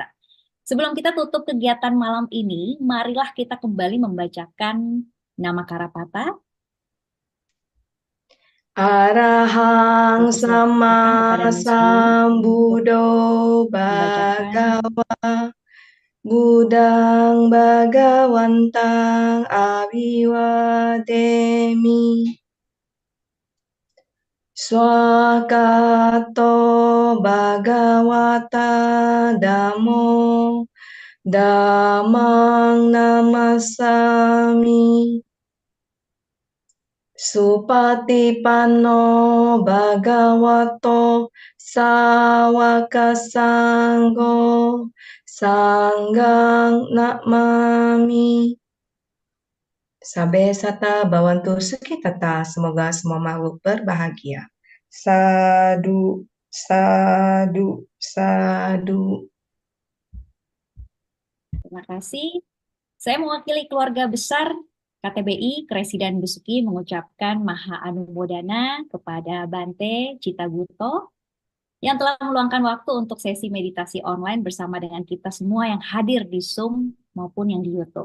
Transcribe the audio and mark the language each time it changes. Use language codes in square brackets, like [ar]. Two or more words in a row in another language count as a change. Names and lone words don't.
[id] Sebelum kita tutup kegiatan malam ini, marilah kita kembali membacakan nama Karapata. [pi] Arahang [id] Kita silakan sama kepada Miss Yuli untuk [pi] sambudo [id] membacakan [pi] bhagawa Budang Bhagawantang Aviwademi Swakato Bhagawata Dhammo Dhammang Namasami Supatipanno Bhagavato Sawaka Sangho Sanggang Namami Sabe sata bawantu sukitata. [id] Semoga semua makhluk berbahagia. [pi] Sadu, sadu, sadu. [id] Terima kasih. Saya mewakili keluarga besar KTBI Kresiden Besuki mengucapkan Maha Anumodana kepada Bante Citaguto yang telah meluangkan waktu untuk sesi meditasi online bersama dengan kita semua yang hadir di Zoom maupun yang di YouTube.